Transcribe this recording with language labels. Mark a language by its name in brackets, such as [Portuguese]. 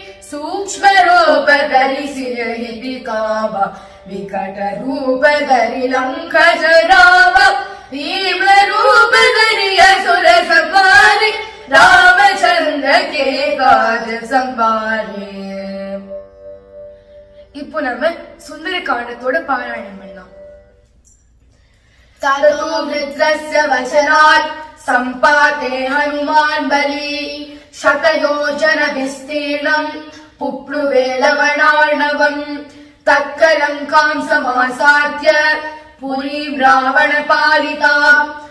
[Awadhi] सूक्ष्म रूप धरि सिरहि कावा, विकट रूप धरि लंक जरावा। भीम रूप धरि असुर संहारे, रामचंद्र के काज संवारे। [Tamil] இப்போ நம்ம சுந்தரகாண்டத்தோட பாராயணம் பண்ணலாம். [Sanskrit] ततो वृत्रस्य वचनात् सम्पाते हनुमान् बली। शतयोजन विस्तीर्णम् पुप्लुवे लवणार्णवम्। तत्कलङ्कां समासाद्य पुरीं रावणपालिताम्।